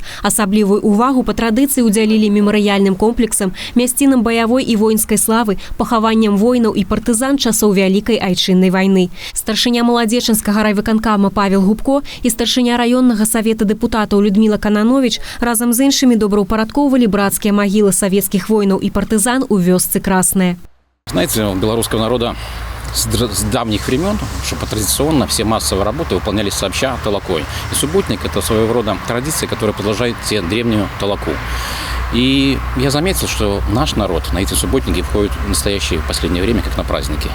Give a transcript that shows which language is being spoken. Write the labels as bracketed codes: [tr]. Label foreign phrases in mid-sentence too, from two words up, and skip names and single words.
[be] Асаблівую ўвагу па традыцыі ўдзялілі мемарыяльным комплексам, мясцінам баявой і воінскай славы, пахаванням воінаў і партызан часоў Вялікай айчыннай вайны. Старшыня маладзечанскага райвыканкама Павел Губко і старшыня раённага савета дэпутатаў Людміла Кананович разам з іншымі добраўпарадкоўвалі брацкія магілы савецкіх воінаў і партызан у вёсцы Красная. [ru] Знаете, у белорусского народа с давних времен, что традиционно все массовые работы выполнялись сообща толокой. И субботник – это своего рода традиция, которая продолжает древнюю толоку. И я заметил, что наш народ на эти субботники входит в настоящее последнее время, как на праздники.